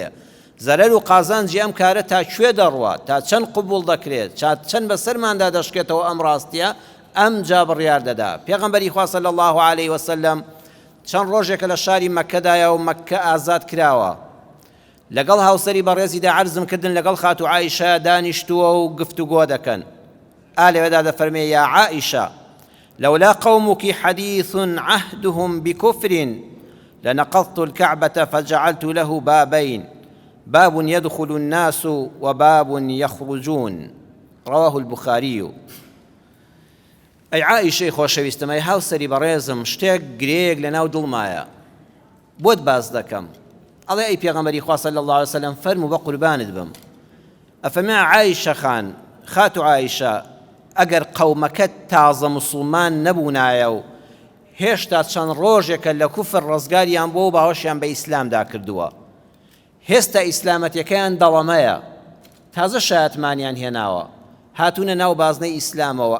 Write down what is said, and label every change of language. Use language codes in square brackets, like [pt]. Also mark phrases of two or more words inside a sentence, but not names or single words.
[ckb] زەرەر و قازانجی ئەم کارە تا کوێ دەڕوات، تا چەند قبول دەکرێت، چەند بەسەرماندا دەشکێتەوە ئەم ڕاستیە، ئەم جا بڕیار دەدا. پێغەمبەری خوا [ar] صلی الله عليه وسلم [ckb] چەند ڕۆژێکە لە شاری مەککەدایە و مەککە ئازاد کراوە. لەگەڵ هاوسەری بەڕێزیدا عەرزم کردن لەگەڵ خاتو عایشە دانیشتووە و گفتوگۆ دەکەن. لەوێدا دەفەرمێ: یا عائشە، [ar] لولا قومك حديث عهدهم بكفر لنقضت الكعبة فجعلت له بابين، باب يدخل الناس وباب يخرجون. رواه البخاري. [ckb] ئەی عائشەی خۆشەویستم، ئەی هاوسەری بەڕێزم، شتێک گرێک لە ناو دڵمایە، بۆت باز دەکەم. ئەڵێ ئەی پێغەمبەری خوا [ar] صلی الله عليه وسلم، [ckb] فەرموو بە قوربانت بم. ئەفەرمێ: عایشە خان، خاتو عایشە، ئەگەر قەومەکەت تازە موسڵمان نەبوونایە و هێشتا چەند ڕۆژێکە لە کوفر ڕزگاریان بۆ و باوەشیان بە ئیسلامدا کردووە، هێستا ئیسلامەتیەکەیان دەڵەمەیە، تازە شایەتمانیان هێناوە، هاتوونە ناو بازنەی ئیسلامەوە.